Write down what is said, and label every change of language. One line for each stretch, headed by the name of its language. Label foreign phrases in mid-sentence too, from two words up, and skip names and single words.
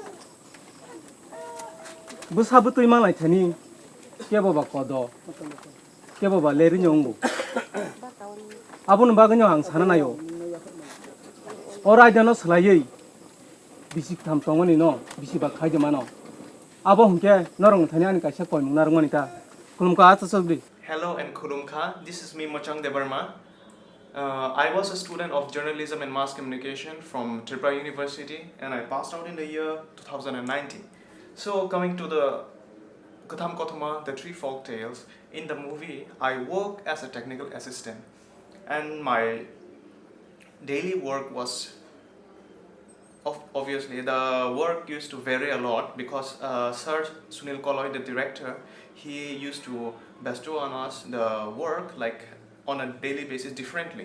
Kok Borok: बोसाबोतै मालाय थानि केबा कद केबा लेरिनो अंगो आबोनो बागैनो आं साना नायो अरायदानो सोलायै बिसि थामसंमोनि न बिसिबा खायदोमा न आबो हमके नरंनि थानि आनि कायसा कय मुंनारगोन इता खुलुमखा आथा चौधरी
English: Hello and Kurumkha, this is me Mochang Debarma. I was a student of journalism and mass communication from Tripura University and I passed out in the year 2019. So coming to the Kothoma, the three folk tales, in the movie I work as a technical assistant and my daily work was obviously the work used to vary a lot because Sir Sunil Koloy, the director, he used to bestow on us the work like on a daily basis differently.